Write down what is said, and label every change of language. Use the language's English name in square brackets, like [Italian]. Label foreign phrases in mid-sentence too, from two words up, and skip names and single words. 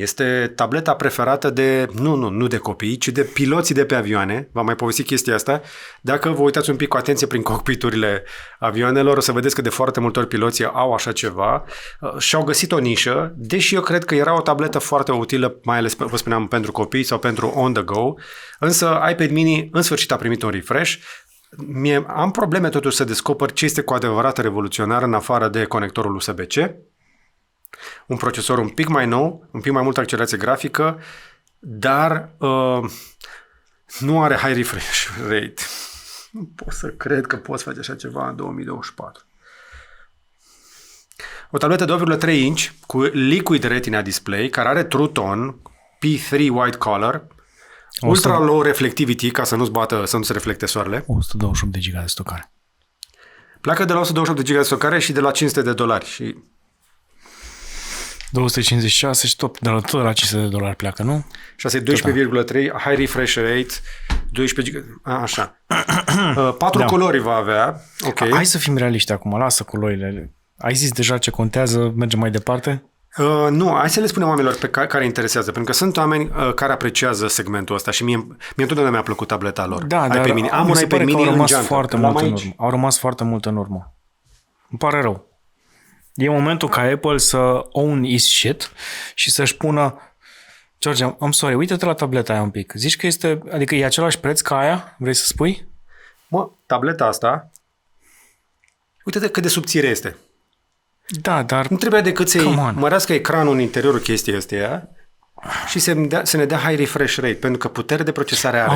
[Romanian] Este tableta preferată de, nu de copii, ci de piloții de pe avioane. V-am mai povestit chestia asta. Dacă vă uitați un pic cu atenție prin cockpiturile avioanelor, o să vedeți că de foarte multe ori piloții au așa ceva. Și-au găsit o nișă, deși eu cred că era o tabletă foarte utilă, mai ales, vă spuneam, pentru copii sau pentru [English] on the go. [Romanian] Însă iPad mini în sfârșit a primit un refresh. Am probleme totuși să descoper ce este cu adevărat revoluționar în afară de conectorul USB-C. Un procesor un pic mai nou, un pic mai multă accelerație grafică, dar nu are [English] high refresh rate. [Romanian] Nu pot să cred că poți face așa ceva în 2024. O tabletă de 2,3 inch cu Liquid Retina display, care are True Tone, P3 White Color, Ultra Low Reflectivity, ca să să nu se reflecte soarele. 128 de giga de stocare. Pleacă de la 128 de GB de stocare și de la $500 și 256 și tot de la $500 pleacă, nu? și asta e 12,3, [English] high refresh rate, [Romanian] 12 GB, așa. 4 culori va avea, ok. Hai să fim realiști acum, lasă culorile. Ai zis deja ce contează, mergem mai departe? Nu, hai să le spunem oamenilor pe care interesează, pentru că sunt oameni care apreciază segmentul ăsta și mie întotdeauna mi-a plăcut tableta lor. Da, iPad dar mini. Am un iPad mini în geantă. Au rămas foarte mult în urmă. Îmi pare rău. E momentul ca Apple să [English] own is shit [Romanian] și să-și pună George, [English] I'm sorry, [Romanian] uite-te la tableta aia un pic. Zici că adică e același preț ca aia? Vrei să spui? Mă, tableta asta, uite-te cât de subțire este. Da, dar... Nu trebuie decât să-i mărească ecranul în interiorul chestiei astea și să ne dea [English] high refresh rate, [Romanian] pentru că putere de procesare are.